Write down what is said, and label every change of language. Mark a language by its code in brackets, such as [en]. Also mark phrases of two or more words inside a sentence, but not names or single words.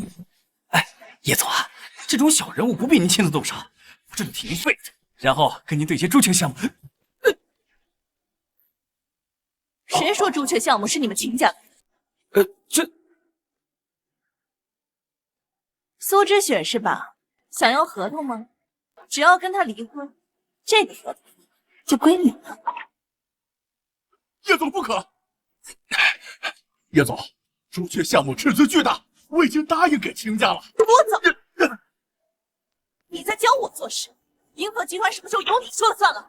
[zh] 哎，叶总啊，这种小人物不必您亲自动手，我这就替您废了他，然后跟您对接朱雀项目。谁说朱雀项目是你们秦家的？这蘇之雪是吧？想要合同嗎？只要跟他離婚，這個合同就歸你了。葉總不可！葉總，朱雀項目斥資巨大，我已經答應給秦家了。我走！你在教我做事？銀河集團什麼時候由你說了算了？